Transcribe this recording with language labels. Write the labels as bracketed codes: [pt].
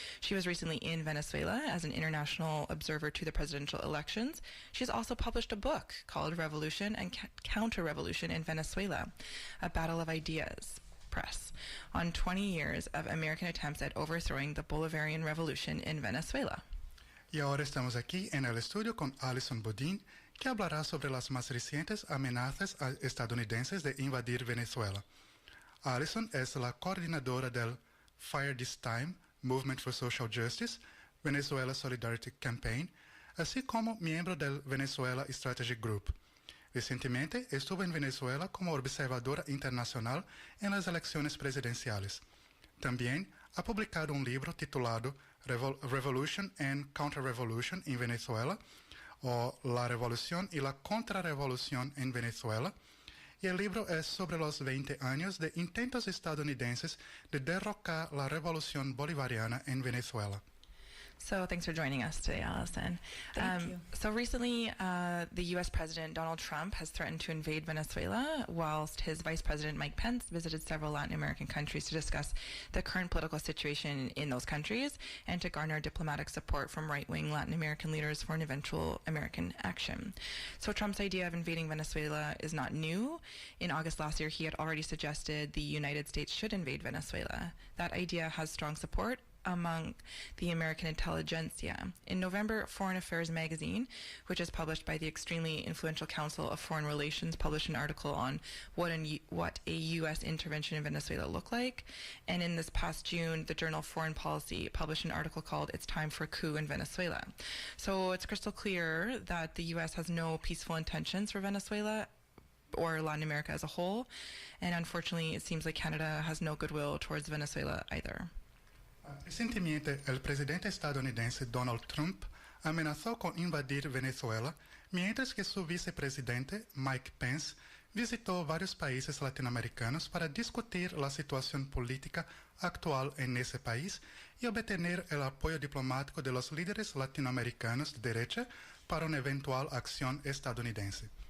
[en] She was recently in Venezuela as an international observer to the presidential elections. She has also published a book called Revolution and Counterrevolution in Venezuela, A Battle of Ideas. Press on 20 years of American attempts at overthrowing the Bolivarian Revolution in Venezuela. [es] Y ahora estamos aquí en el estudio con Alison Bodine, que hablará sobre las más recientes amenazas estadounidenses de invadir Venezuela. Alison es la coordinadora del Fire This Time Movement for Social Justice, Venezuela Solidarity Campaign, así como miembro del Venezuela Strategy Group. Recientemente estuvo en Venezuela como observadora internacional en las elecciones presidenciales. También ha publicado un libro titulado Revolution and Counterrevolution in Venezuela, o La Revolución y la Contrarrevolución en Venezuela, y el libro es sobre los 20 años de intentos estadounidenses de derrocar la revolución bolivariana en Venezuela. [en] So thanks for joining us today, Alison. Thank you. So recently, the U.S. President Donald Trump has threatened to invade Venezuela, whilst his Vice President Mike Pence visited several Latin American countries to discuss the current political situation in those countries and to garner diplomatic support from right-wing Latin American leaders for an eventual American action. So Trump's idea of invading Venezuela is not new. In August last year, he had already suggested the United States should invade Venezuela. That idea has strong support among the American intelligentsia. In November, Foreign Affairs magazine, which is published by the extremely influential Council of Foreign Relations, published an article on what a U.S. intervention in Venezuela looked like. And in this past June, the journal Foreign Policy published an article called It's Time for a Coup in Venezuela. So it's crystal clear that the U.S. has no peaceful intentions for Venezuela or Latin America as a whole. And unfortunately, it seems like Canada has no goodwill towards Venezuela either. [es] Recientemente, el presidente estadounidense Donald Trump amenazó con invadir Venezuela, mientras que su vicepresidente Mike Pence visitó varios países latinoamericanos para discutir la situación política actual en ese país y obtener el apoyo diplomático de los líderes latinoamericanos de derecha para una eventual acción estadounidense.